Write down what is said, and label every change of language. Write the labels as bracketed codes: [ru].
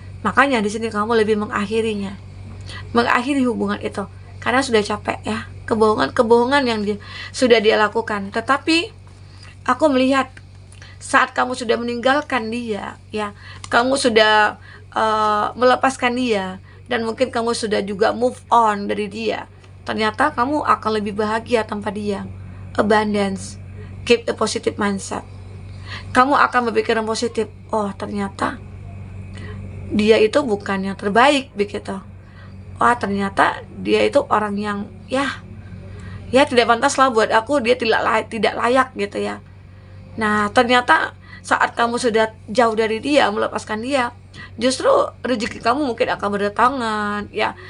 [id] Makanya di sini kamu lebih mengakhiri hubungan itu karena sudah capek ya, kebohongan yang sudah dia lakukan. Tetapi aku melihat saat kamu sudah meninggalkan dia ya, kamu sudah melepaskan dia, dan mungkin kamu sudah juga move on dari dia, ternyata kamu akan lebih bahagia tanpa dia. [en] Abundance, keep a positive mindset. [id] Kamu akan berpikiran positif. Oh, ternyata dia itu bukan yang terbaik begitu. Wah, ternyata dia itu orang yang ya tidak pantas lah buat aku, dia tidak layak gitu ya. Nah, ternyata saat kamu sudah jauh dari dia, melepaskan dia, justru rezeki kamu mungkin akan berdatangan ya.